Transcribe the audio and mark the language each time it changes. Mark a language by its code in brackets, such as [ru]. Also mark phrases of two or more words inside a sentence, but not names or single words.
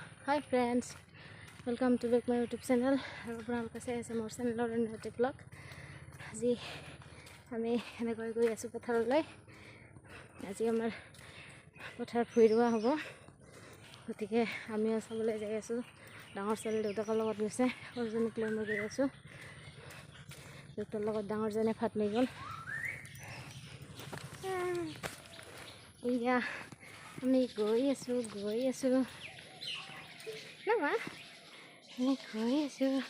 [en] Hi friends, welcome to back my YouTube channel. [as] আপোনালোকে চাই আছে মোৰ চেনেলৰ নতুন ব্লগ। আজি আমি এনেকৈ গৈ আছোঁ পথাৰলৈ। আজি আমাৰ পথাৰ ভুই ৰোৱা হ'ব, গতিকে আমিও চাবলৈ যাই আছোঁ। ডাঙৰ ছোৱালী দেউতাকৰ লগত গৈছে, সৰুজনীক লৈ মই গৈ আছোঁ। দেউতাৰ লগত ডাঙৰজনে ভাত লৈ গ'ল। এয়া আমি গৈ আছোঁ Mama, ini koi asu.